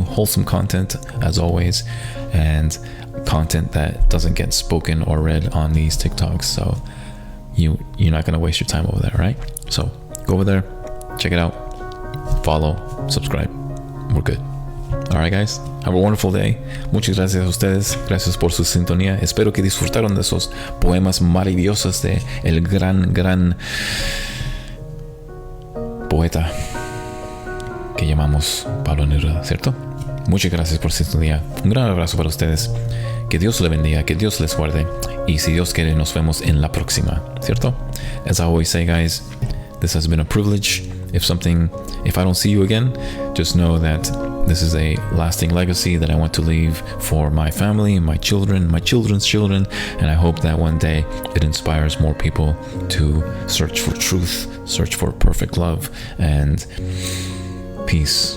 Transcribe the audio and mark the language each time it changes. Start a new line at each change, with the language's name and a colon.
English: Wholesome content as always, and content that doesn't get spoken or read on these TikToks. So you're not going to waste your time over there, right? So go over there, check it out, follow, subscribe. We're good. All right, guys, have a wonderful day.
Spanish: Muchas gracias a ustedes, gracias por su sintonía. Espero que disfrutaron de esos poemas maravillosos de el gran poeta que llamamos Pablo Neruda, ¿cierto? Muchas gracias por su sintonía. Un gran abrazo para ustedes. Que Dios les bendiga, que Dios les guarde. Y si Dios quiere, nos vemos en la próxima, ¿cierto?
English: As I always say, guys, this has been a privilege. If I don't see you again, just know that this is a lasting legacy that I want to leave for my family, my children, my children's children, and I hope that one day it inspires more people to search for truth, search for perfect love and peace.